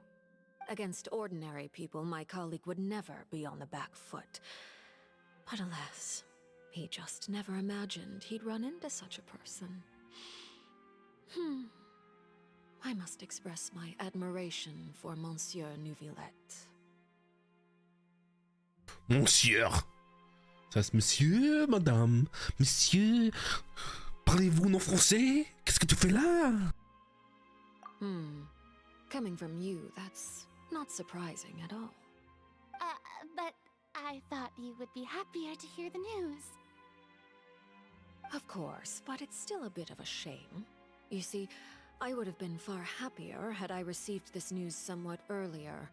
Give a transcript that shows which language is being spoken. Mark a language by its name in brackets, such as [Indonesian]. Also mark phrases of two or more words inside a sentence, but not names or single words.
[English] Against ordinary people, my colleague would never be on the back foot. But alas, he just never imagined he'd run into such a person. I must express my admiration for Monsieur Neuvillette. Monsieur. [German] Das heißt [French] Monsieur, Madame, Monsieur, parlez-vous non français? Qu'est-ce que tu fais là? [English] Coming from you, that's not surprising at all. But I thought you would be happier to hear the news. Of course, but it's still a bit of a shame. You see, I would have been far happier had I received this news somewhat earlier.